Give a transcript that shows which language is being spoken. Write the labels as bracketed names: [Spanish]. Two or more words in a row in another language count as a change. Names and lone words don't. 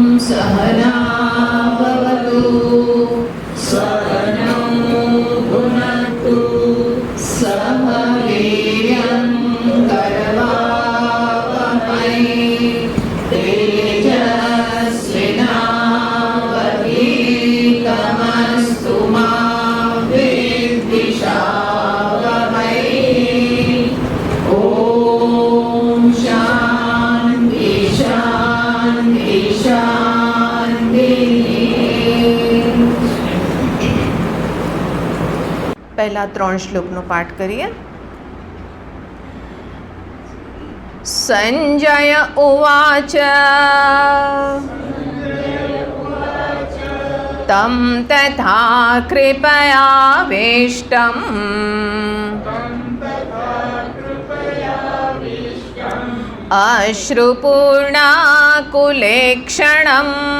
[Sanskrit] सहना भवतु सहनौ भुनक्तु सह वीर्यं करवावहै तेजस्विनावधीतमस्तु मा विद्विषावहै। ॐ शान्ति शान्ति शान्तिः। [Gujarati] પહેલા 3 શ્લોકનો પાઠ કરીએ. [Sanskrit] संजय उवाच तं तथा कृपयाविष्टम् अश्रुपूर्णाकुलेक्षणम्